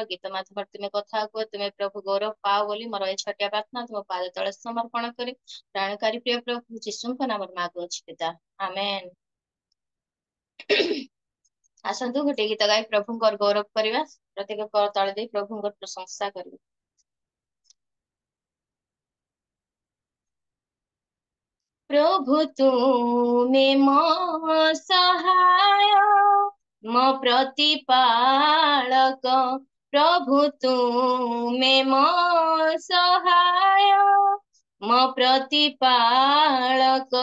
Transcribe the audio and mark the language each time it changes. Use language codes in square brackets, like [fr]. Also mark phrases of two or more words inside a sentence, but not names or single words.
[or] ଗୀତ ମାଧ୍ୟମରେ ତୁମେ କଥା କୁହ, ତୁମେ ପ୍ରଭୁ ଗୌରବ ପାଅ ବୋଲି ମୋର ଏ ଛୋଟିଆ ପ୍ରାର୍ଥନା ତୁମ ପାଦ ତଳେ ସମର୍ପଣ କରି ପ୍ରାଣକାରୀ ପ୍ରିୟ ପ୍ରଭୁ ଯୀଶୁଙ୍କ ନାମରେ ମାଗୁଅଛି ପିତା, ଆମେନ୍। ଆସନ୍ତୁ ଗୋଟେ ଗୀତ ଗାଇ ପ୍ରଭୁଙ୍କର ଗୌରବ କରିବା। ପ୍ରତ୍ୟେକ କର ତଳେ ଦେଇ ପ୍ରଭୁଙ୍କର ପ୍ରଶଂସା କରିବା। ପ୍ରଭୁ ତୁମେ ମୋ ସହାୟ ମୋ ପ୍ରତିପାଳକ। ପ୍ରଭୁ ତୁମେ ମୋ ସହାୟ ମୋ ପ୍ରତିପାଳକ।